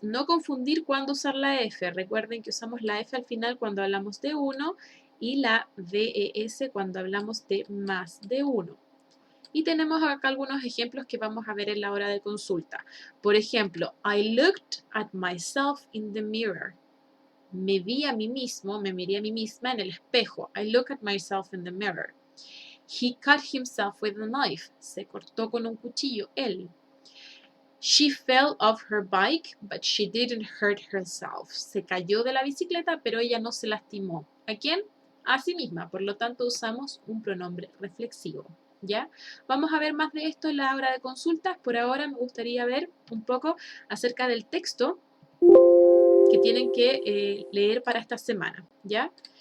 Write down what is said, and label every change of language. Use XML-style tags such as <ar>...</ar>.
<es>No confundir cuándo usar la F. Recuerden que usamos la F al final cuando hablamos de uno y la DES cuando hablamos de más de uno. Y tenemos acá algunos ejemplos que vamos a ver en la hora de consulta. Por ejemplo,</es> <en>I looked at myself in the mirror.</en> <es>Me vi a mí mismo, me miré a mí misma en el espejo.</es> <en>I look at myself in the mirror. He cut himself with a knife.</en> <es>Se cortó con un cuchillo, él.</es> <en>She fell off her bike, but she didn't hurt herself.</en> <es>Se cayó de la bicicleta, pero ella no se lastimó. ¿A quién? A sí misma. Por lo tanto, usamos un pronombre reflexivo. ¿Ya? Vamos a ver más de esto en la hora de consultas. Por ahora me gustaría ver un poco acerca del texto que tienen que leer para esta semana. ¿Ya?</es>